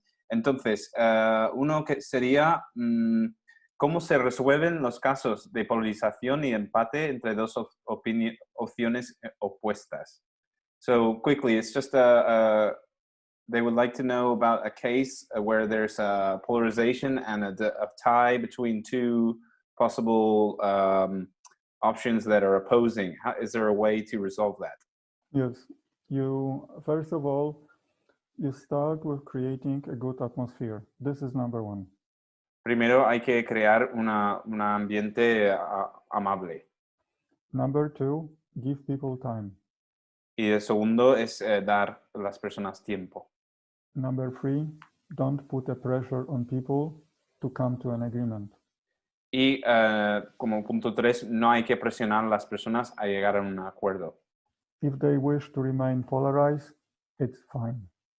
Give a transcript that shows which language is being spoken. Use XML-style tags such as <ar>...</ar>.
<es>Entonces, uno que sería, ¿cómo se resuelven los casos de polarización y empate entre dos opciones opuestas?</es> <en>So quickly, it's just they would like to know about a case where there's a polarization and a tie between two possible options that are opposing. Is there a way to resolve that? Yes. First of all, you start with creating a good atmosphere. This is number one.</en> <es>Primero hay que crear un ambiente amable.</es> <en>Number two, give people time.</en> <es>Y el segundo es dar a las personas tiempo.</es> <en>Number three, don't put a pressure on people to come to an agreement.</en> <es>Y como punto 3, no hay que presionar a las personas a llegar a un acuerdo.</es> <en>If they wish to remain polarized, it's fine.</en>